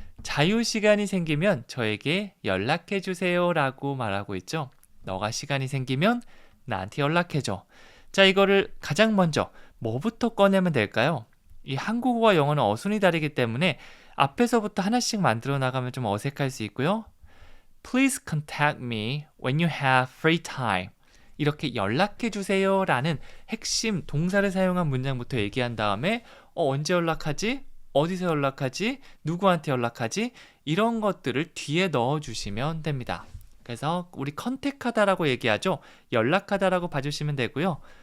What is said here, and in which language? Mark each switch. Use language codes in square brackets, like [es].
[ko] 자유시간이 생기면 저에게 연락해주세요 라고 말하고 있죠. 너가 시간이 생기면 나한테 연락해줘. 자, 이거를 가장 먼저 뭐부터 꺼내면 될까요? 이 한국어와 영어는 어순이 다르기 때문에 앞에서부터 하나씩 만들어 나가면 좀 어색할 수 있고요. [en] Please contact me when you have free time. [ko] 이렇게 연락해 주세요 라는 핵심 동사를 사용한 문장부터 얘기한 다음에 언제 연락하지? 어디서 연락하지? 누구한테 연락하지? 이런 것들을 뒤에 넣어주시면 됩니다. 그래서 우리 컨택하다라고 얘기하죠. 연락하다라고 봐주시면 되고요.